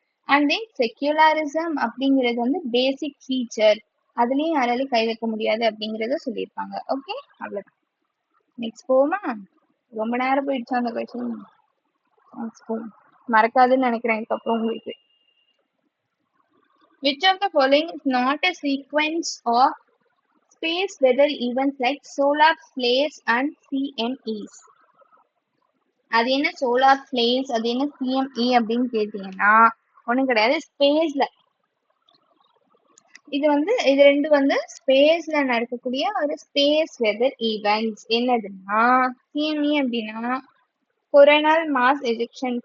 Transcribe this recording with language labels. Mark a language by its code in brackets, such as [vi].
[ta] And then secularism அப்படிங்கிறது வந்து பேசிக் feature, அதுலயும் யாராலையும் கை வைக்க முடியாது அப்படிங்கறத சொல்லியிருக்காங்க. ஓகே, அவ்வளவுதான். நெக்ஸ்ட் போமா, ரொம்ப நேரம் போயிடுச்சு அந்த கொஸ்டின். நெக்ஸ்ட் போகும், மறக்காதுன்னு நினைக்கிறேன் இதுக்கப்புறம் உங்களுக்கு. [en] Which of the following is not a sequence of space weather events like solar flares and CMEs? [ta] அது என்ன சோலார் ஃபிளேர்ஸ், அது என்ன CME அப்படின்னு கேட்டீங்கன்னா ஒண்ணும் கிடையாது. ஸ்பேஸ்ல இது ரெண்டு வந்து ஸ்பேஸ்ல நடக்கக்கூடிய ஒரு ஸ்பேஸ் வெதர் ஈவெண்ட்ஸ். என்னதுன்னா CME அப்படின்னா கொரோனல் மாஸ் எஜெக்ஷன்.